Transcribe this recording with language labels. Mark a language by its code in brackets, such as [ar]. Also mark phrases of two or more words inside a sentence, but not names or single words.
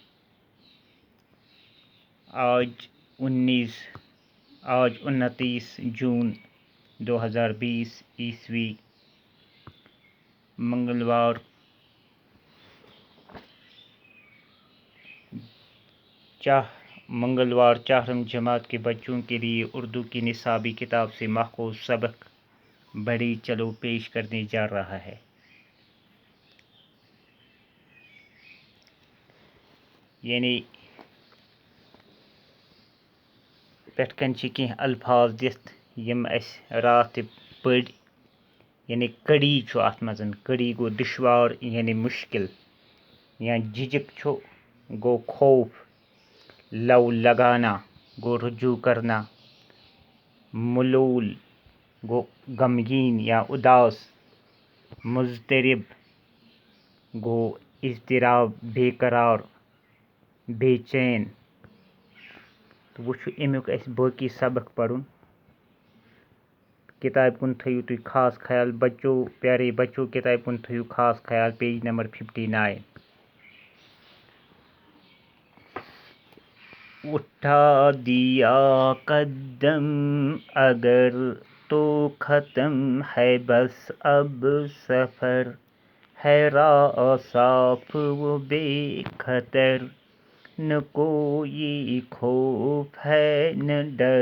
[ur] آج 29 جون 2020 عیسوی منگلوار چہارم جماعت کے بچوں کے لیے اردو کی نصابی کتاب سے ماخوذ سبق بڑی چلو پیش کرنے جا رہا ہے. [ks] یعنی پٮ۪ٹھ کَنۍ چھِ کینٛہہ الفاظ دِتھ یِم اَسہِ راتھ تہِ پٔرۍ. یعنی کڑی چھُ اَتھ منٛز. کڑی گوٚو دُشوار یعنی مُشکل، یا جھجک چھُ گوٚو خوف، [ur] لو لگانا [ks] گو [ur] رجوع کرنا، [ks] ملول گو [ur] غمگین یا اداس، مضطرب گو اضطراب، بے قرار، بے چین. [ks] تہٕ وٕچھو امیُک اَسہِ باقی سبق پرُن. کتابہِ کُن تھٲیِو تُہۍ خاص خیال بچو، [ur] پیارے بچو، [ks] کتابہِ کُن تھٲیِو خاص خیال. [en] page number 59. [ur] اٹھا دیا قدم اگر تو ختم ہے بس اب سفر، ہے راہ صاف و بے خطر، نہ کوئی خوف ہے نہ ڈر،